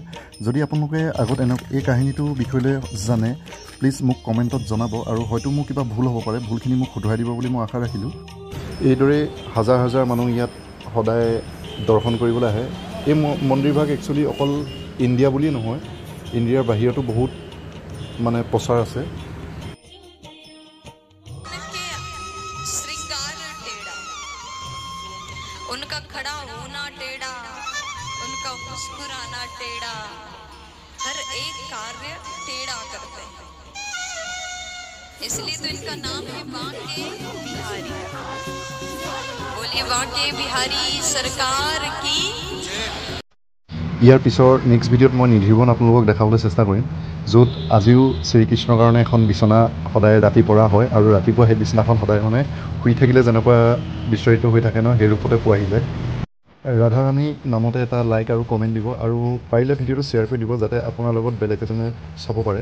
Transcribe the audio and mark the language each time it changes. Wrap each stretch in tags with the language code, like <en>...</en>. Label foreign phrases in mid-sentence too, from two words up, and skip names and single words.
<as>যদি আপোনালোকে আগত এই কাহিনীটোৰ বিষয়লৈ জানে প্লিজ মোক কমেণ্টত জনাব, আৰু হয়তো মোৰ কিবা ভুল হ'ব পাৰে, ভুলখিনি মোক শুধৰাই দিব বুলি মই আশা ৰাখিলোঁ। এইদৰে হাজাৰ হাজাৰ মানুহ ইয়াত সদায় দৰ্শন কৰিবলৈ আহে। এই মন্দিৰভাগ একচুৱেলি অকল ইণ্ডিয়া বুলিয়েই নহয়, ইণ্ডিয়াৰ বাহিৰতো বহুত মানে প্ৰচাৰ আছে।</as> <hi>उनका खड़ा होना टेढ़ा, उनका मुस्कुराना टेढ़ा, हर एक कार्य टेढ़ा करते हैं, इसलिए तो इनका नाम है बांके बिहारी। बोलिए बांके बिहारी सरकार की।</hi> <as>ইয়াৰ পিছৰ নেক্সট ভিডিঅ'ত মই নিধিবন আপোনালোকক দেখাবলৈ চেষ্টা কৰিম, য'ত আজিও শ্ৰীকৃষ্ণৰ কাৰণে এখন বিচনা সদায় ৰাতি পৰা হয়, আৰু ৰাতিপুৱা সেই বিচনাখন সদায় মানে শুই থাকিলে যেনেকুৱা বিচৰিত হৈ থাকে ন, সেই ৰূপতে পোৱাহি যায়। ৰাধাৰাণী নামতে এটা লাইক আৰু কমেণ্ট দিব, আৰু পাৰিলে ভিডিঅ'টো শ্বেয়াৰ কৰি দিব, যাতে আপোনাৰ লগত বেলেগ এজনে চাব পাৰে।</as>